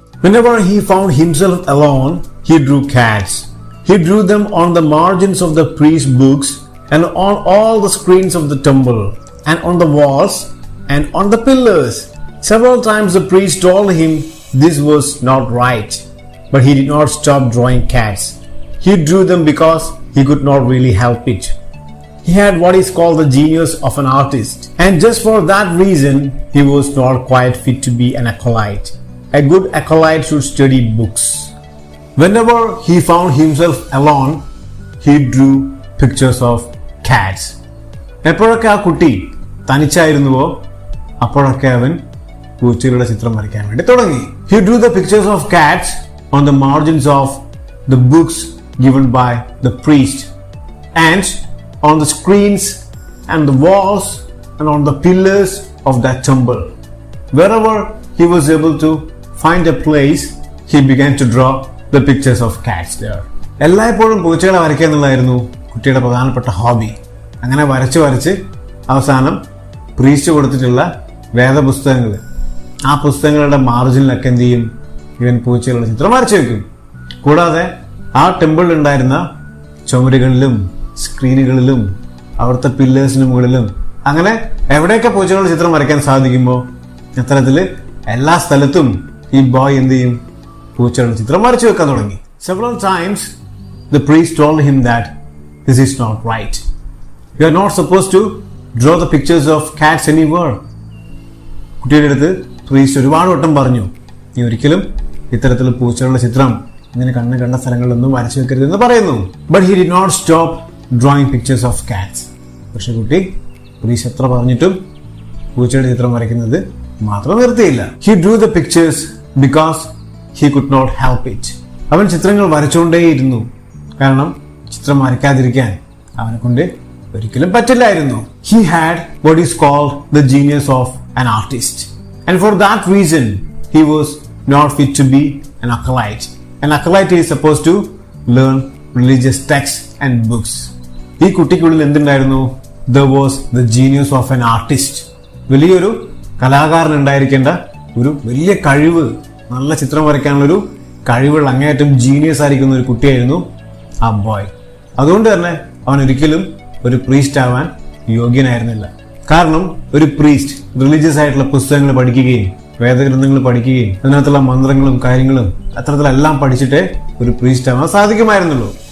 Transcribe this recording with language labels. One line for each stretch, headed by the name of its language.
English: Whenever he found himself alone, he drew cats. He drew them on the margins of the priest's books and on all the screens of the temple and on the walls and on the pillars. Several times the priest told him this was not right, but he did not stop drawing cats. He drew them because he could not really help it. He had what is called the genius of an artist, and just for that reason he was not quite fit to be an acolyte. A good acolyte should study books. Whenever he found himself alone, he drew pictures of cats.
Malayalam: എപ്പോഴൊക്കെ ആ കുട്ടി തനിച്ചായിരുന്നുവോ അപ്പോഴൊക്കെ അവൻ പൂച്ചകളുടെ ചിത്രം വരയ്ക്കാൻ വേണ്ടി തുടങ്ങി.
English: He drew the pictures of cats on the margins of the books given by the priest, and on the screens and the walls and on the pillars of that temple. Wherever he was able to find a place, he began to draw the pictures of cats there.
Malayalam: എല്ലായ്പ്പോഴും പൂച്ചകളെ വരയ്ക്കുക എന്നുള്ളതായിരുന്നു കുട്ടിയുടെ പ്രധാനപ്പെട്ട hobby. അങ്ങനെ വരച്ച് വരച്ച് അവസാനം പ്രീസ്റ്റ് കൊടുത്തിട്ടുള്ള വേദപുസ്തകങ്ങൾ, ആ പുസ്തകങ്ങളുടെ മാർജിനിലൊക്കെ എന്ത് ചെയ്യും, ഇവൻ പൂച്ചകളുടെ ചിത്രം വരച്ചു വെക്കും. കൂടാതെ ആ ടെമ്പിളിൽ ഉണ്ടായിരുന്ന ചുമരുകളിലും സ്ക്രീനുകളിലും അവിടുത്തെ പില്ലേഴ്സിന് മുകളിലും അങ്ങനെ എവിടെയൊക്കെ പൂച്ചകളുടെ ചിത്രം വരയ്ക്കാൻ സാധിക്കുമ്പോൾ അത്തരത്തില് എല്ലാ സ്ഥലത്തും ഈ ബോയ് എന്ത് ചെയ്യും, പൂച്ചകളുടെ ചിത്രം വരച്ചു വെക്കാൻ തുടങ്ങി.
English: Several times the priest told him that this is not right. You are not supposed to draw the pictures of cats anywhere.
Malayalam: കുട്ടിയുടെ അടുത്ത് പ്രീസ്റ്റ് ഒരുപാട് വട്ടം പറഞ്ഞു, നീ ഒരിക്കലും ഇത്തരത്തിൽ പൂച്ചകളുടെ ചിത്രം ഇങ്ങനെ കണ്ണ് കണ്ട സ്ഥലങ്ങളിലൊന്നും വരച്ചു വെക്കരുതെന്ന് പറയുന്നു.
English: But he did not stop drawing pictures of cats.
Malayalam: പക്ഷെ കുട്ടി പ്രീസ്റ്റ് എത്ര പറഞ്ഞിട്ടും പൂച്ചയുടെ ചിത്രം വരയ്ക്കുന്നത് മാത്രം നിർത്തിയില്ല.
English: He drew the pictures because he could not help it.
Malayalam: അവൻ ചിത്രങ്ങൾ വരച്ചുകൊണ്ടേയിരുന്നു, കാരണം ചിത്രം വരയ്ക്കാതിരിക്കാൻ അവനെ കൊണ്ട് ഒരിക്കലും പറ്റില്ലായിരുന്നു.
English: He had what is called the genius of an artist, and for that reason he was not fit to be an acolyte. An acolyte is supposed to learn religious texts and books.
Malayalam: ഈ കുട്ടിക്കുള്ളിൽ എന്തുണ്ടായിരുന്നു?
English: There was the genius of an artist.
Malayalam: വലിയൊരു കലാകാരൻ ഉണ്ടായിരിക്കേണ്ട ഒരു വലിയ കഴിവ്, നല്ല ചിത്രം വരയ്ക്കാനുള്ളൊരു കഴിവുള്ള അങ്ങേയറ്റം ജീനിയസ് ആയിരിക്കുന്ന ഒരു കുട്ടിയായിരുന്നു ആ ബോയ്. അതുകൊണ്ട് തന്നെ അവൻ ഒരിക്കലും ഒരു പ്രീസ്റ്റ് ആവാൻ യോഗ്യനായിരുന്നില്ല. കാരണം ഒരു പ്രീസ്റ്റ് റിലീജിയസ് ആയിട്ടുള്ള പുസ്തകങ്ങൾ പഠിക്കുകയും വേദഗ്രന്ഥങ്ങൾ പഠിക്കുകയും അതിനകത്തുള്ള മന്ത്രങ്ങളും കാര്യങ്ങളും അത്തരത്തിലെല്ലാം പഠിച്ചിട്ടേ ഒരു പ്രീസ്റ്റ് ആവാൻ സാധിക്കുമായിരുന്നുള്ളൂ.